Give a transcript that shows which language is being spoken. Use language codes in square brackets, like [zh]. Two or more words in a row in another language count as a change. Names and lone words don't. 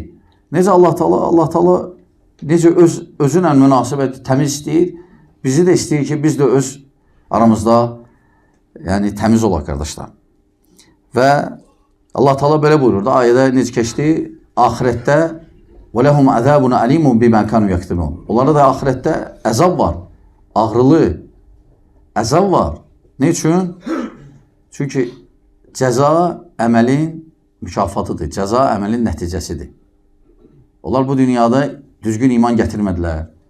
[az] Necə Allah Taala necə özünlə münasibəti təmiz istəyir, bizi də istəyir ki, biz də öz aramızda yəni təmiz olaq qardaşlar. Və Allah Taala belə buyurur da, ayədə necə keçdi? [ar] Axirətdə وَلَهُمْ عَذَابٌ أَلِيمٌ بِمَا كَانُوا يَكْتُمُونَ. [az] Onlara da axirətdə əzab var, ağrılı əzab var. Ne üçün? Çünki cəza əməlin mükafatıdır, cəza əməlin nəticəsidir. Onlar bu dünyada düzgün iman gətirmədilər.